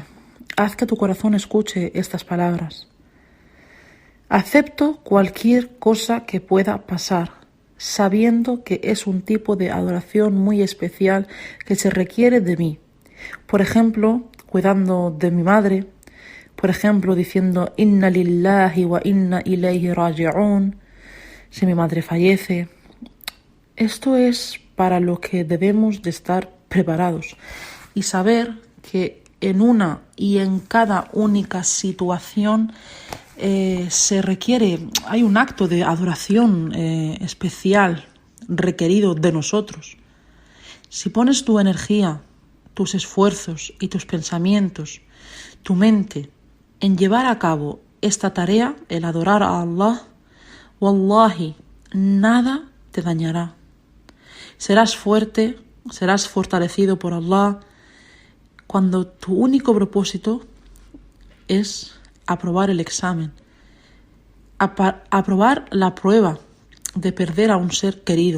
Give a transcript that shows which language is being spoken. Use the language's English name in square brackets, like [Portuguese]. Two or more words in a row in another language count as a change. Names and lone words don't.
[Spanish] Haz que tu corazón escuche estas palabras. Acepto cualquier cosa que pueda pasar, sabiendo que es un tipo de adoración muy especial que se requiere de mí. Por ejemplo, cuidando de mi madre, por ejemplo, diciendo [Arabic] إنا لله وإنا إليه راجعون, [Spanish] si mi madre fallece. Esto es para lo que debemos de estar preparados y saber que en una y en cada única situación se requiere, hay un acto de adoración especial requerido de nosotros. Si pones tu energía, tus esfuerzos y tus pensamientos, tu mente, en llevar a cabo esta tarea, el adorar a Allah, wallahi, nada te dañará. Serás fuerte, serás fortalecido por Allah cuando tu único propósito es aprobar el examen, aprobar la prueba de perder a un ser querido.